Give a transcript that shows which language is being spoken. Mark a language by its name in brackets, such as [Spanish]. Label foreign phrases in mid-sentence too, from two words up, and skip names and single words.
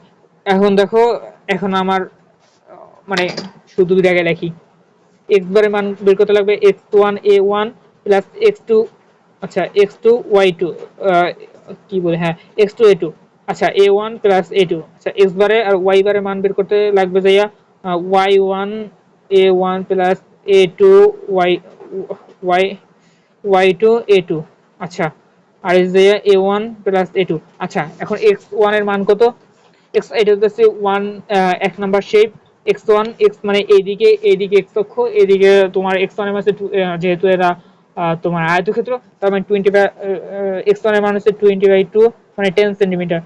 [Bangla] এখন দেখো, এখন আমার মানে শুধু জায়গায় লিখি, [English] x bar [Bangla] মান বের করতে লাগবে [English] x1 a1 plus x2, [Bangla] আচ্ছা x2 y2, কি বলে, হ্যাঁ x2 a2, আচ্ছা [English] a1 plus a2, [Bangla] আচ্ছা x বারে আর y বারে মান বের করতে লাগবে যাইয়া [English] y1 a1 plus a2 y y y2 a2, [Bangla] আচ্ছা আর এই যে [English] a1 plus a2. [Bangla] আচ্ছা এখন x1 এর মান কত, x এটা হচ্ছে 1, 1 নাম্বার শেপ, x1 x মানে এইদিকে এইদিকে x অক্ষ, এইদিকে তোমার x1 এর মান হচ্ছে যেহেতু এরা তোমার আয়তক্ষেত্র, তার মানে 20 x1 এর মান হচ্ছে 20/2 মানে 10 সেন্টিমিটার।